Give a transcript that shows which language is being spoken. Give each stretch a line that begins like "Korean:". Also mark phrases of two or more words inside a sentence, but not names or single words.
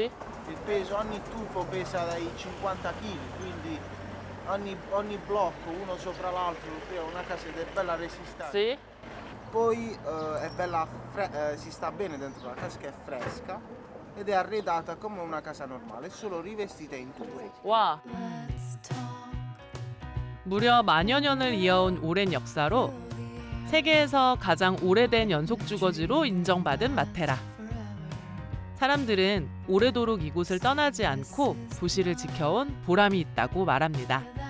Italian: Il peso, ogni tufo pesa dai 50 kg, quindi ogni blocco uno sopra l'altro, una casa ed è bella resistente. Sì. Poi è bella, si sta bene dentro la casa che è fresca ed è arredata come una casa normale, solo rivestita in tufo.
Korean: 와. 무려 만여 년을 이어온 오랜 역사로 세계에서 가장 오래된 연속 주거지로 인정받은 마테라. 사람들은 오래도록 이곳을 떠나지 않고 도시를 지켜온 보람이 있다고 말합니다.